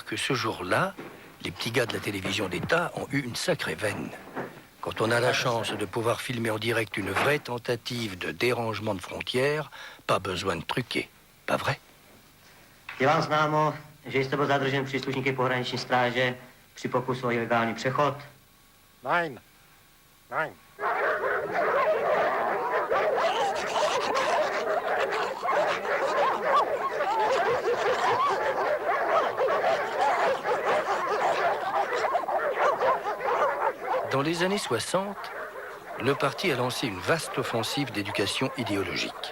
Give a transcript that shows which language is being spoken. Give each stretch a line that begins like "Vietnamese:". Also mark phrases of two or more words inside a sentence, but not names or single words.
French: que ce jour-là, les petits gars de la télévision d'État ont eu une sacrée veine. Quand on a la chance de pouvoir filmer en direct une vraie tentative de dérangement de frontières, pas besoin de truquer, pas vrai?
Czech: Je vám známo, že jste byl zadržen příslušníky pohraniční stráže při pokusu o ilegální přechod?
German: Nein. Nein.
French: Dans les années 60, le parti a lancé une vaste offensive d'éducation idéologique.